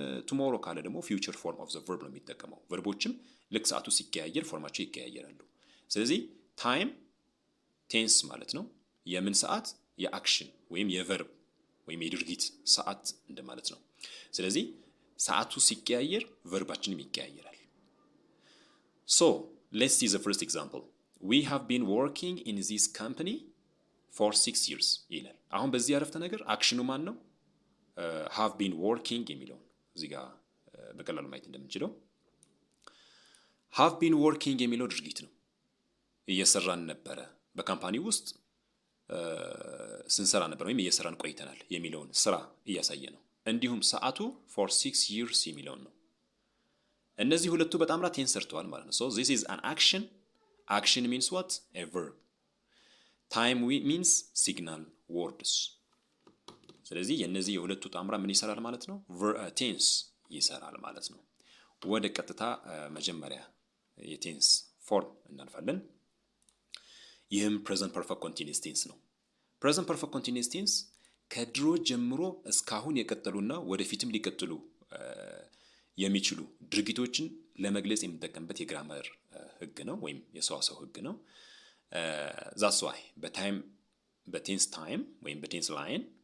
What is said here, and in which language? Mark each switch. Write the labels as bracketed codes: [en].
[am] tomorrow ካለ ደግሞ [en] future form of the verb [am] ነው የሚጠቀመው። ቨርቦችም ልክ ሰዓቱ ሲቀያየር ፎርማቸው ይቀያየራሉ። ስለዚህ time ቴንስ ማለት ነው። የምን ሰዓት? የአክሽን ወይም የቨርብ ወይም የድርጊት ሰዓት እንደማለት ነው። ስለዚህ ሰዓቱ ሲቀያየር ቨርባችንም ይቀያየራል። [en] So let's see the first example. We have been working in this company for 6 years [am] ይላል። አሁን በዚህ አረፍተ ነገር አክሽኑ ማን ነው? [en] have been working [am] የሚለውን እዚህ ጋር በቀላሉ ማየት እንደምንችለው have been working የሚለው ድርጊት ነው። እየሰራን ነበረ፣ በካምፓኒ ውስጥ ስንሰራ ነበር ወይም እየሰራን ቆይተናል የሚለውን ስራ እያሳየ ነው። እንዲሁም ሰዓቱ [en] for 6 years [am] የሚለውን ነው። እነዚህ ሁለቱ በጣምራ ቴንስ ሰርተዋል ማለት ነው። [en] So this is an action. Action means what? A verb. Time means signal words. [am] ስለዚህ የነዚህ የሁለቱ ጣምራ ምን ይሰራል ማለት ነው? ቴንስ ይሰራል ማለት ነው። ወደ ቀጥታ መጀመሪያ የቴንስ ፎርም እናልፋለን። ይህም [en] present perfect continuous tense [am] ነው። present perfect continuous tense ከድሮ ጀምሮ እስካሁን የቀጠሉና ወደፊትም ሊቀጥሉ የሚችሉ ድርጊቶችን ለመግለጽ የምንጠቀምበት የግራመር ህግ ነው ወይም የሰዋሰው ህግ ነው። [en] that's why [am] በቴንስ ታይም ወይም በቴንስ ላይን